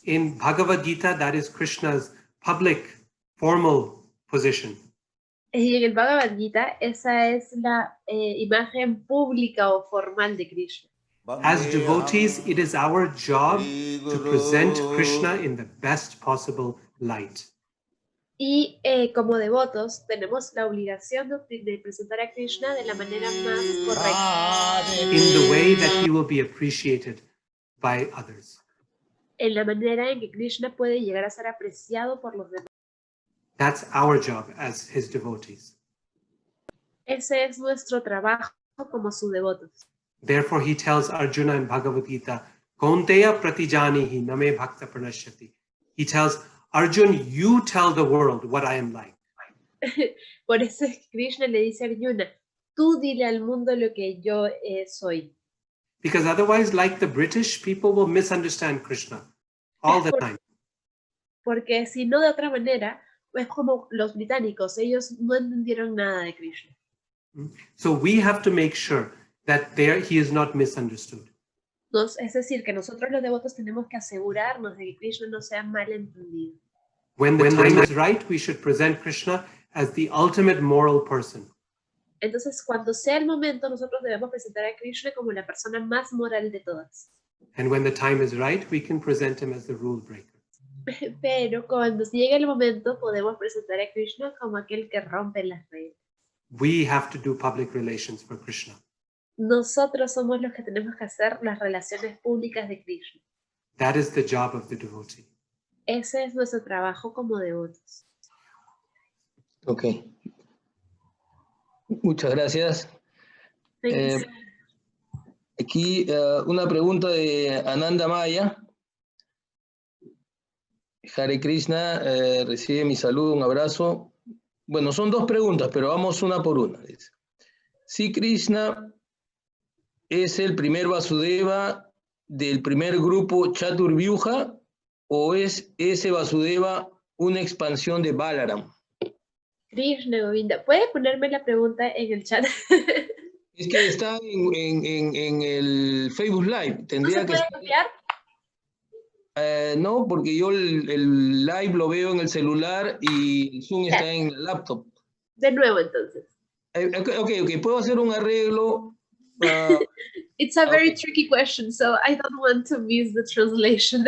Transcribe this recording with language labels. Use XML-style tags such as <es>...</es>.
<en>In Bhagavad Gita, that is Krishna's public, formal position.</en> <es>Y en el Bhagavad Gita, esa es la imagen pública o formal de Krishna.</es> <en>As devotees, it is our job to present Krishna in the best possible light.</en> <es>Y como devotos tenemos la obligación de presentar a Krishna de la manera más correcta.</es> <en>In the way that he will be appreciated by others.</en> <es>En la manera en que Krishna puede llegar a ser apreciado por los demás.</es> <en>That's our job as his devotees.</en> <es>Ese es nuestro trabajo como sus devotos.</es> <en>Therefore, he tells Arjuna in Bhagavad Gita,</en> <sa>Kaunteya pratijanihi name bhakta pranashyati.</sa> <en>He tells Arjun, you tell the world what I am like.</en> <es>Por eso es que Krishna le dice a Arjuna, tú dile al mundo lo que yo soy.</es> <en>Because otherwise, like the British, people will misunderstand Krishna all the time.</en> <es>Porque si no de otra manera, es como los británicos, ellos no entendieron nada de Krishna.</es> <en>So we have to make sure that he is not misunderstood.</en> <es>Es decir, que nosotros los devotos tenemos que asegurarnos de que Krishna no sea mal entendido.</es> <en>When the time is right, we should present Krishna as the ultimate moral person.</en> <es>Entonces, cuando sea el momento, nosotros debemos presentar a Krishna como la persona más moral de todas.</es> <en>And when the time is right, we can present him as the rule breaker.</en> <es>Pero cuando llegue el momento, podemos presentar a Krishna como aquel que rompe las reglas.</es> <en>We have to do public relations for Krishna.</en> <es>Nosotros somos los que tenemos que hacer las relaciones públicas de Krishna.</es> <en>That is the job of the devotee.</en> <es>Ese es nuestro trabajo como devotos.</es> <en>Ok.</en> <es>Muchas gracias. Aquí una pregunta de Ananda Maya. Hare Krishna, recibe mi saludo, un abrazo. Bueno, son dos preguntas, pero vamos una por una. Dice. Si Krishna es el primer Vasudeva del primer grupo Chaturvyuha, o es ese Vasudeva una expansión de Balaram. Krishna Govinda, ¿puede ponerme la pregunta en el chat? Es que está en el Facebook Live. Tendría ¿No se puede copiar? No, porque yo el live lo veo en el celular y el Zoom está en el laptop. De nuevo, entonces. Ok, puedo hacer un arreglo.</es> <en>It's a very tricky question, so I don't want to miss the translation.</en>